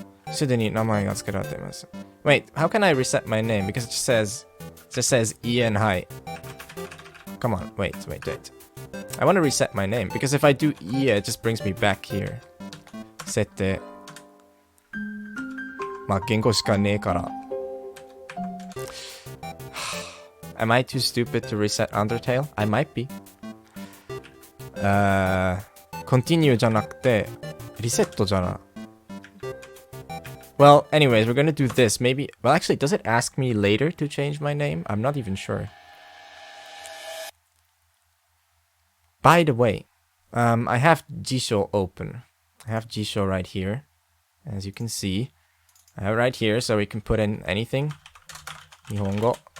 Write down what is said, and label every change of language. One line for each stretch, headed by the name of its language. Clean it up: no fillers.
Japanese: すでに名前が付けられています.
English: Wait, how can I reset my name? Because it just says Ian hi. Come on, wait. I want to reset my name, because if I do Ia, it just brings me back here.
Japanese: 設定。まあ、言語しかねえから。
English: Am I too stupid to reset Undertale? I might be.
Japanese: Continue じゃなくて、リセットじゃな。
English: Well, anyways, we're gonna do this. Maybe, well, actually, does it ask me later to change my name? I'm not even sure. By the way, I have Jisho open. I have Jisho right here, as you can see. I have it right here, so we can put in anything. Nihongo.